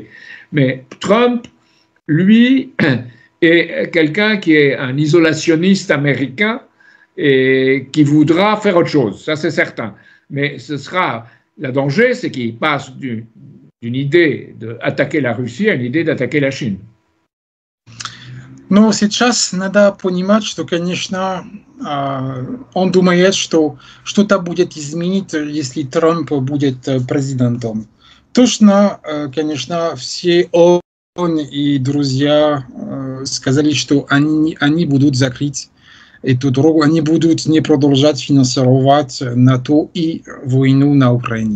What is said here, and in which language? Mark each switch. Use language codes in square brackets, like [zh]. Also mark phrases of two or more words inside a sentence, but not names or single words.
[fr] Mais Trump, lui, est quelqu'un qui est un isolationniste américain et qui voudra faire autre chose, ça c'est certain. Mais le danger, c'est qu'il passe d'une idée d'attaquer la Russie à une idée d'attaquer la Chine. [ru] Но сейчас надо понимать, что, конечно, он думает, что что-то будет изменить, если Трамп будет президентом. Точно, конечно, все он и друзья сказали, что они будут закрыть эту дорогу, они будут не продолжать финансировать НАТО и войну на Украине.